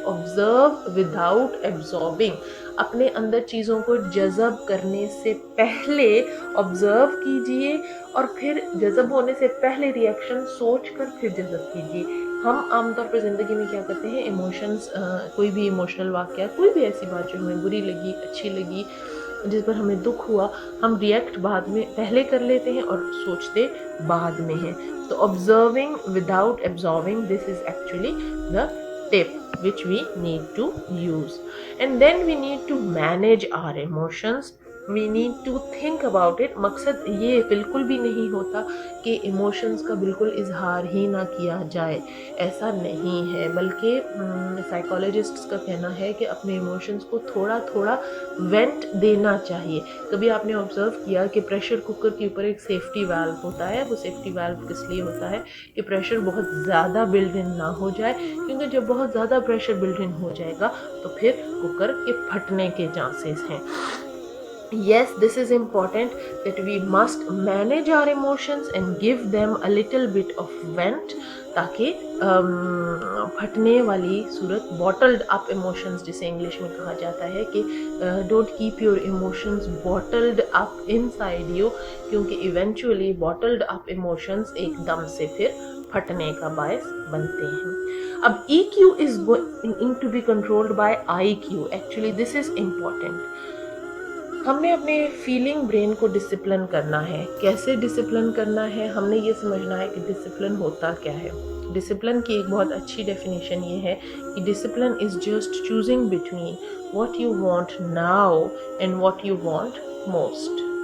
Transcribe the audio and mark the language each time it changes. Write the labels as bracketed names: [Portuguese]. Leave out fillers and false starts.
[English] Observe without absorbing. [Urdu] اپنے اندر چیزوں کو جذب کرنے سے پہلے آبزرو کیجئے اور پھر جذب ہونے سے پہلے ریئیکشن سوچ کر پھر جذب کیجئے. ہم عام طور پر زندگی میں کیا کرتے ہیں, ایموشنز, کوئی بھی ایموشنل واقعہ, کوئی بھی ایسی بات جو ہمیں بری لگی, اچھی لگی, جس پر ہمیں دکھ ہوا, ہم ریئیکٹ بعد میں پہلے کر لیتے ہیں اور سوچتے بعد میں ہیں. تو [English] observing without absorbing, this is actually the tip which we need to use. And then we need to manage our emotions. We need to think about it. [Urdu] مقصد یہ بالکل بھی نہیں ہوتا کہ ایموشنز کا بالکل اظہار ہی نہ کیا جائے, ایسا نہیں ہے. بلکہ سائیکالوجسٹس کا کہنا ہے کہ اپنے ایموشنز کو تھوڑا تھوڑا وینٹ دینا چاہیے. کبھی آپ نے آبزرو کیا کہ پریشر کوکر کے اوپر ایک سیفٹی والو ہوتا ہے. وہ سیفٹی والو کس لیے ہوتا ہے کہ پریشر بہت زیادہ بلڈ ان نہ ہو جائے, کیونکہ جب بہت زیادہ پریشر بلڈ ان ہو جائے گا تو پھر کوکر کے پھٹنے کے چانسز ہیں. [English] Yes, this is important that we must manage our emotions and give them a little bit of vent, [Urdu] تاکہ پھٹنے والی صورت, [English] bottled up emotions [Urdu] جسے انگلش میں کہا جاتا ہے کہ [English] don't keep your emotions bottled up inside you, [Urdu] کیونکہ [English] eventually bottled up emotions [Urdu] ایک دم سے پھر پھٹنے کا باعث بنتے ہیں. اب [English] EQ is going to be controlled by IQ. Actually this is important. [Urdu] ہم نے اپنے فیلنگ برین کو ڈسپلن کرنا ہے. کیسے ڈسپلن کرنا ہے, ہم نے یہ سمجھنا ہے کہ ڈسپلن ہوتا کیا ہے. ڈسپلن کی ایک بہت اچھی ڈیفینیشن یہ ہے کہ [English] Discipline is just choosing between what you want now and what you want most.